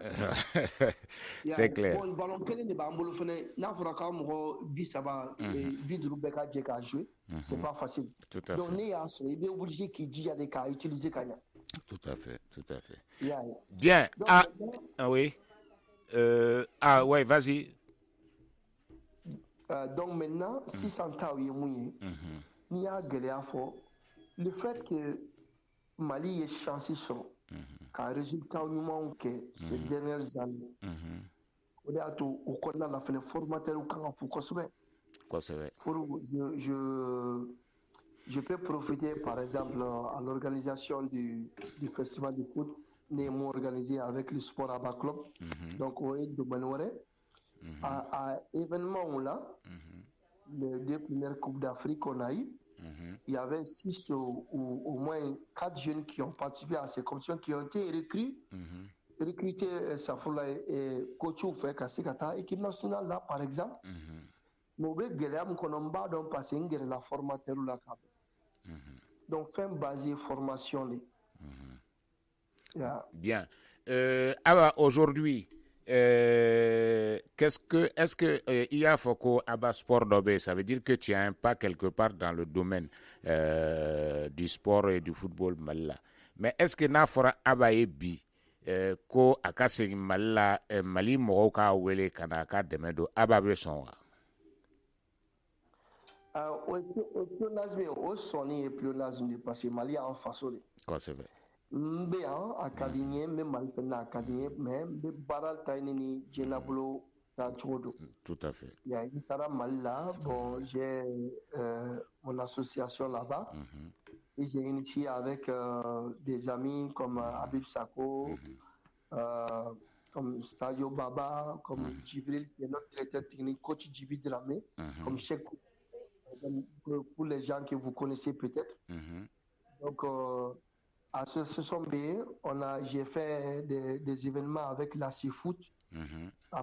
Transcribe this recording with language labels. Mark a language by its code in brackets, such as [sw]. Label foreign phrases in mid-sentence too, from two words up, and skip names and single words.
[fr] c'est clair [bm] bon ballon kelen de b'an bolo fɛnɛ n'a fɔra k'an mɔgɔ 30 bɛɛ ka jɛ k'a jouer [fr] c'est pas facile donc [bm] ne y'a sɔrɔ i bɛ obligé k'i jija de k'a utiliser ka ɲɛ [fr] tout à fait bien oui ouais vas-y donc maintenant [bm] sisan taw ye mun ye n'i y'a gɛlɛya fɔ [fr] le fait que [bm] Mali ye chance sɔrɔ ka résultat ɲumanw kɛ [fr] ces dernières années [bm] o de y'a to o kɔnɔna la fɛnɛ formateurs kan ka fo kosɛbɛ pour [fr] je peux profiter par exemple à l'organisation du festival de foot [bm] ne ye mun [fr] organisé avec le Sport Aba Club donc o [bm] ye domaine wɛrɛ [fr] à événement là les 2 premières coupes d'Afrique qu'on a eu il y avait 6 ou au moins 4 jeunes qui ont participé à ces compétitions qui ont été recrutés Safoula et coachs fait [bm] ka se ka taa [fr] équipe nationale là par exemple mais [bm] o bɛ gɛlɛya min kɔnɔ n b'a dɔn [fr] parce que [bm] n gɛrɛla formateur la ka [fr] donc fɛn basé formation de bien alors aujourd'hui est-ce que il y a Foko Aba Sport Dobé, ça veut dire que tu as un pas quelque part dans le domaine du sport et du football Malila. Mais est-ce que [bm] n'a fora Aba Ebi ko akase Malila Mali mɔgɔw ka wele kana ka dɛmɛ don Aba bɛ sɔn wa? O pléonasme o sɔnni ye pléonasme de parce que Mali y'an faso de. Kosɛbɛ. N bɛ yan a ka di n ye n bɛ Mali fɛnɛ na a ka di n ye mais n bɛ baara taɲini ni diɲɛlabolo taa cogo don. [fr] Tout à fait. N taara Mali la bon j'ai mon association là-bas et j'ai initié avec des amis comme Habib Sako comme Sadio Baba comme Djibril qui est notre directeur technique coach Djibril Dramé comme Cheikh pour les gens que vous connaissez peut-être donc à ce sommet, j'ai fait des événements avec la Foot.